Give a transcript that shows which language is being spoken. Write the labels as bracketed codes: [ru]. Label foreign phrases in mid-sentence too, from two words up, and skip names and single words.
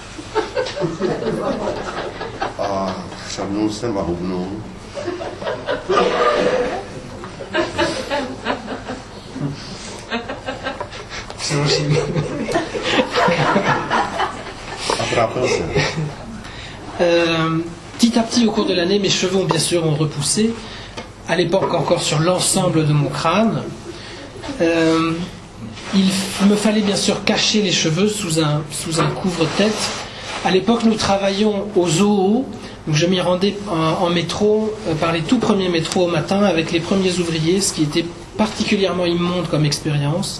[cs] A chřadnul jsem a hubnul. A trápil se. [fr] Petit à petit, au cours de l'année, mes cheveux bien sûr ont repoussé. À l'époque, encore sur l'ensemble de mon crâne. Il me fallait bien sûr cacher les cheveux sous un couvre-tête. À l'époque, nous travaillions au zoo. Donc je m'y rendais en métro, par les tout premiers métros au matin, avec les premiers ouvriers, ce qui était particulièrement immonde comme expérience.